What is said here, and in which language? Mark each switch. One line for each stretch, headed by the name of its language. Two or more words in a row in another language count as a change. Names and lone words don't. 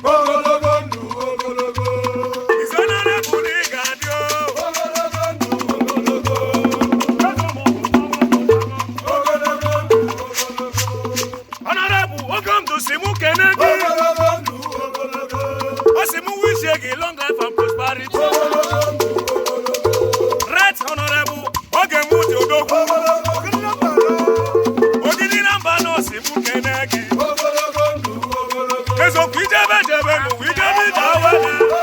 Igbo: Ogologo ndụ, ogologo.
English: His Honorable
Igbo: ị ga-adị o. Ogologo ndụ, ogologo. Ogologo ndụ, ogologo.
English: Honorable, welcome to Simu Kennedy.
Igbo: Ogologo ndụ, ogologo. Ọ sị mụ wish gị
English: long life and prosperity.
Igbo: Ogologo ndụ, ogologo.
English: Right Honorable,
Igbo: oge mụ dị odogwu. Ogologo, ogologo ndụ. Odidi na mba nọ Simu Kennedy. Ogologo ndụ, ogologo. Ezokwu ijebe jebe n'ụwa, ijebe ije awele.